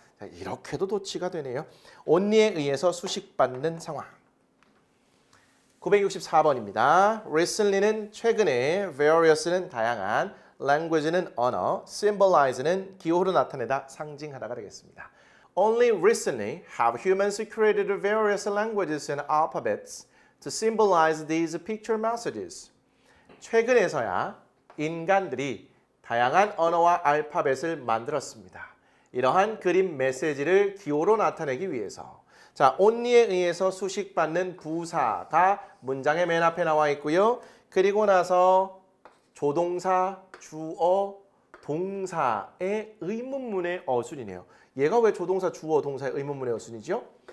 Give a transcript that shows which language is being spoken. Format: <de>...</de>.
<ko>자, 이렇게도 도치가 되네요. only에 의해서 수식받는 상황. 964번입니다. recently는 최근에, various는 다양한, language는 언어, symbolize는 기호로 나타내다, 상징하다가 되겠습니다.</ko> <en>Only recently have humans created various languages and alphabets to symbolize these picture messages.</en> <ko>최근에서야 인간들이 다양한 언어와 알파벳을 만들었습니다. 이러한 그림 메시지를 기호로 나타내기 위해서. 자, only에 의해서 수식받는 부사가 문장의 맨 앞에 나와 있고요. 그리고 나서 조동사, 주어, 동사의 의문문의 어순이네요. 얘가 왜 조동사, 주어, 동사의 의문문의 어순이죠?</ko>